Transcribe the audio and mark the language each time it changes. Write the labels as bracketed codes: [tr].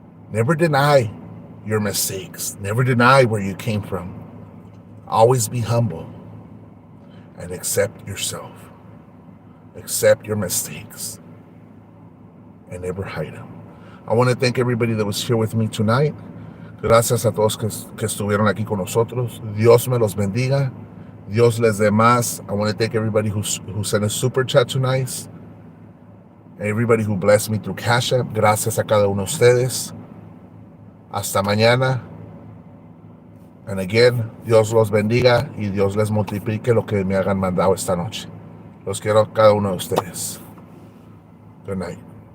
[en] Never deny your mistakes. Never deny where you came from. Always be humble and accept yourself. Accept your mistakes and never hide them. I want to thank everybody that was here with me tonight. [es] Gracias a todos que estuvieron aquí con nosotros. Dios me los bendiga. Dios les dé más. [en] I want to thank everybody who sent a super chat tonight. Everybody who blessed me through Cash App. [es] Gracias a cada uno de ustedes. Hasta mañana. [en] And again, [es] Dios los bendiga y Dios les multiplique lo que me hagan mandado esta noche. Los quiero a cada uno de ustedes. [en] Good night.